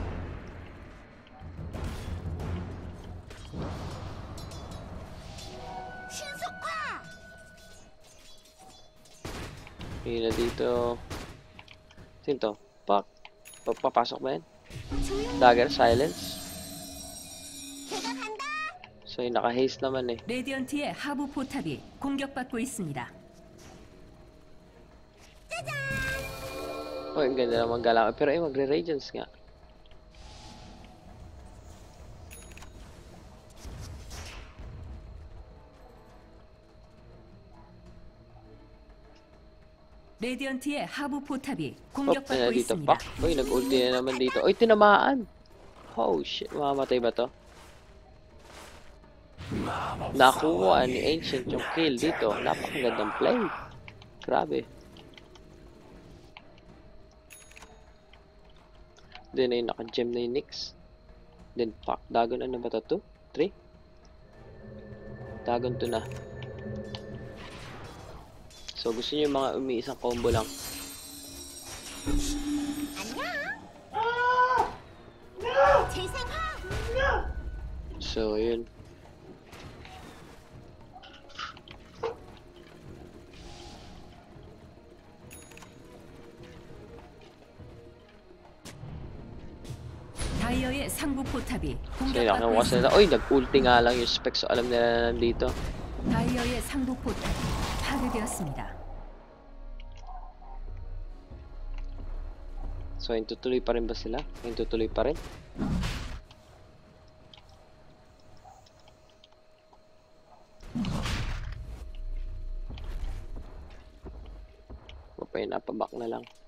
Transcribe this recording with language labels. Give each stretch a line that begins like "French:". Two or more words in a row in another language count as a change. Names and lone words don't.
Filipino: Yun na dito. Sino to? Pak. Papasok ba yan? Dagger, silence. So, yung naka-haste naman eh.
Korean: 레디언트의 하부 포탑이 공격받고 있습니다.
Filipino: Ang ganda naman galaw. Pero magre-radiance nga.
Korean: 레디언트의 하부 포탑이
Filipino: Ayun
Korean: 공격받고
Filipino: na dito,
Korean: 있습니다.
Filipino: pak. Uy, nag-ulti na naman dito. Uy, tinamaan.
English: Oh, shit.
Filipino: Mamamatay ba to? Nakuha ni Ancient yung kill dito. Napakagandang play. Grabe. Then ay naka-gem na yung Nyx. Then pak. Dagon ano ba to? 2? 3? Dagon 2 na. So gusto niyo yung mga umiisang combo lang. So yun.
Korean: 다이어의 상부 포탑이
Filipino: So yun,
Korean: 공격받고
Filipino: nakuha
Korean: 있습니다.
Filipino: sila. Uy, nag-ulti nga lang yung specs. So alam nila na nandito.
Korean: 다이어의 상부 포탑이 파괴되었습니다.
Filipino: So yun, tutuloy pa rin ba sila? Yun, tutuloy pa rin. Papay na, pabak na lang.